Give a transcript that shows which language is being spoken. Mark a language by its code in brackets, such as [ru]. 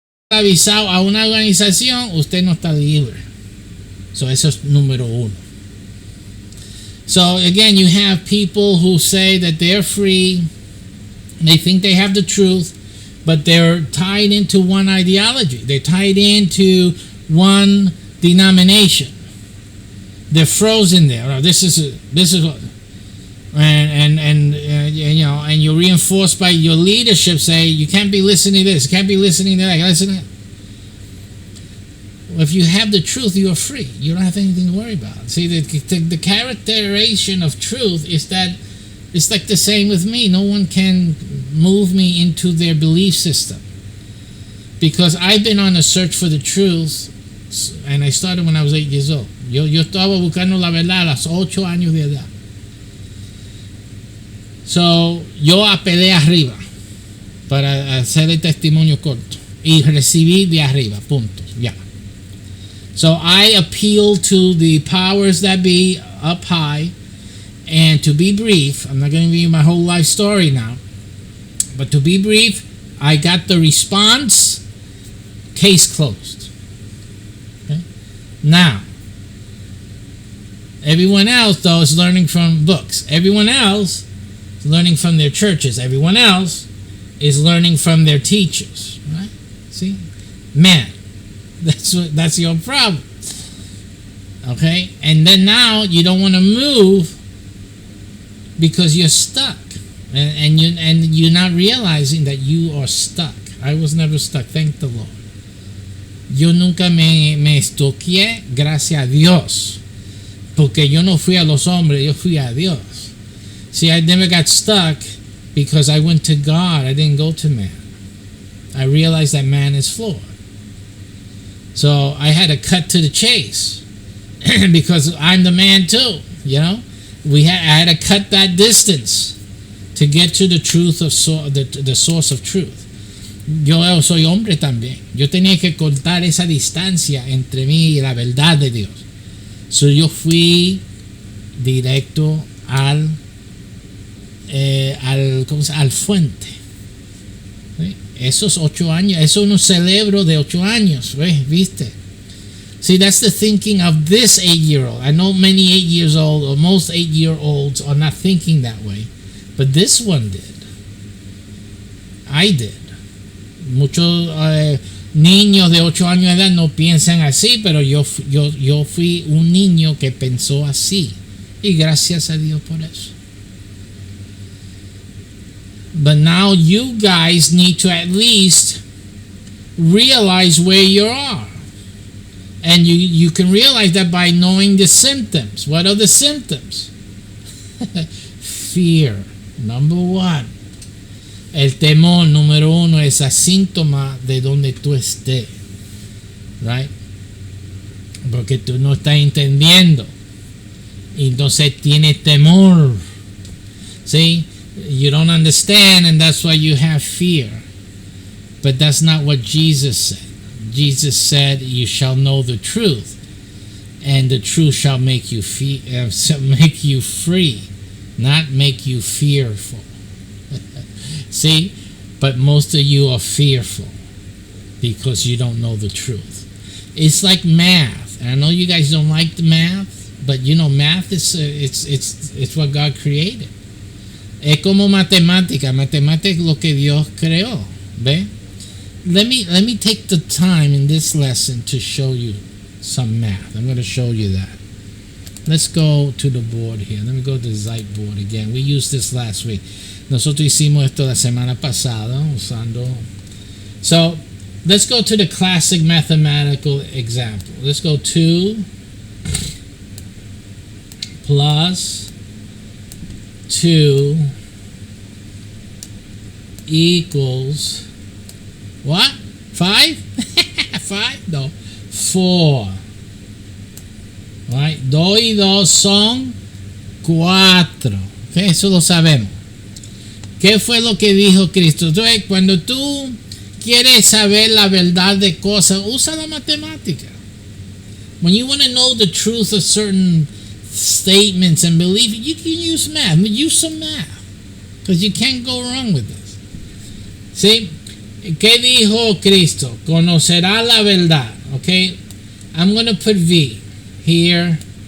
[es] avisado a una organización, usted no está libre. So eso es número uno. [en] So again, you have people who say that they're free, they think they have the truth, but they're tied into one ideology. They're tied into one denomination. They're frozen there. Oh, this is what, and you know, and you're reinforced by your leadership. Say you can't be listening to this, you can't be listening to that. Listen to that. If you have the truth, you are free. You don't have anything to worry about. See, the characterization of truth is that it's like the same with me. No one can move me into their belief system because I've been on a search for the truth, and I started when I was 8 years old. [es] Yo estaba buscando la verdad a los 8 años de edad. So, yo apelé arriba para hacer el testimonio corto y recibí de arriba, punto, ya. [en] So I appeal to the powers that be up high, and to be brief, I'm not going to give you my whole life story now, but to be brief, I got the response, case closed. Okay? Now, everyone else, though, is learning from books. Everyone else is learning from their churches. Everyone else is learning from their teachers. Right? See? Man, that's your problem. Okay? And then now you don't want to move because you're stuck. And you're not realizing that you are stuck. I was never stuck, thank the Lord. [es] Yo nunca me estoqué, gracias a Dios. Porque yo no fui a los hombres, yo fui a Dios. [en] See, I never got stuck because I went to God. I didn't go to man. I realized that man is flawed. So I had to cut to the chase because I'm the man too, you know. I had to cut that distance to get to the truth of the source of truth. [es] Yo soy hombre también. Yo tenía que cortar esa distancia entre mí y la verdad de Dios. So yo fui directo al fuente. ¿Sí? Esos 8 años, eso es un cerebro de 8 años, ¿viste? [en] See, that's the thinking of this 8-year-old. I know many 8 years old, or most 8-year-olds are not thinking that way, but this one did. I did. [es] Muchos niños de 8 años de edad no piensan así, pero yo fui un niño que pensó así. Y gracias a Dios por eso. [en] But now you guys need to at least realize where you are. And you can realize that by knowing the symptoms. What are the symptoms? Fear, number 1. [es] El temor, número 1, es el síntoma de donde tú estés. Right? Porque tú no estás entendiendo. Entonces tienes temor. See? [en] You don't understand, and that's why you have fear. But that's not what Jesus said. Jesus said, "You shall know the truth, and the truth shall make you make you free, not make you fearful." See, but most of you are fearful because you don't know the truth. It's like math. And I know you guys don't like the math, but you know, math is it's what God created. [es] Es como matemática. Matemática es lo que Dios creó. ¿Ve? [en] Let me take the time in this lesson to show you some math. I'm going to show you that. Let's go to the board here. Let me go to the Zeit board again. We used this last week. Nosotros hicimos esto la semana pasada usando. So let's go to the classic mathematical example. Let's go 2 plus 2 equals what? 5? 5? No. 4. Right? [es] 2 y 2 son 4. Okay, eso lo sabemos. ¿Qué fue lo que dijo Cristo? Entonces, cuando tú quieres saber la verdad de cosas, usa la matemática. [en] When you want to know the truth of certain statements and beliefs, you can use math. Use some math. Because you can't go wrong with this. See? [es] ¿Qué dijo Cristo? Conocerá la verdad. Okay, [en] I'm going to put V here.